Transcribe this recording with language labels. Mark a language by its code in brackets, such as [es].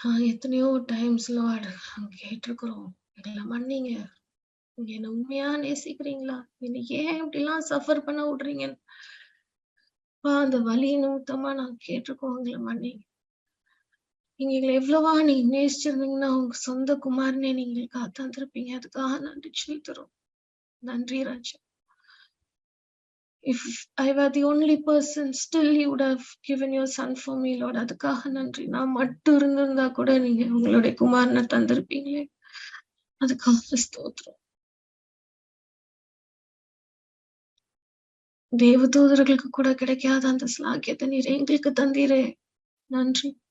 [ta] எத்தனையோ times Lord நாங்க கேட்டிருக்கிறோம், எங்களை மன்னிங்க, நீங்க என்ன உண்மையா நேசிக்கிறீங்களா, என்னை ஏன் இப்படிலாம் சஃபர் பண்ண விடுறீங்க, அந்த வலி நிமித்தமா நாங்க கேட்டிருக்கோம், எங்களை மன்னிங்க. நீங்க எங்களை எவ்வளவா நீங்க நேசிச்சிருந்தீங்கன்னா உங்க சொந்த குமாரனே நீங்க காத்தாந்திருப்பீங்க. அதுக்காக நன்றி சொல்லித்தரோம். நன்றி ராஜா. [en] If I were the only person, still you would have given your son for me, Lord. [ta] அதுக்காக நன்றி. நான் மட்டும் இருந்திருந்தா கூட நீங்க உங்களுடைய குமாரனை தந்திருப்பீங்களே, அதுக்காக ஸ்தோத்திரம். தேவதூதர்களுக்கு கூட கிடைக்காத அந்த ஸ்லாக்கியத்தை நீர் எங்களுக்கு தந்தீரே, நன்றி.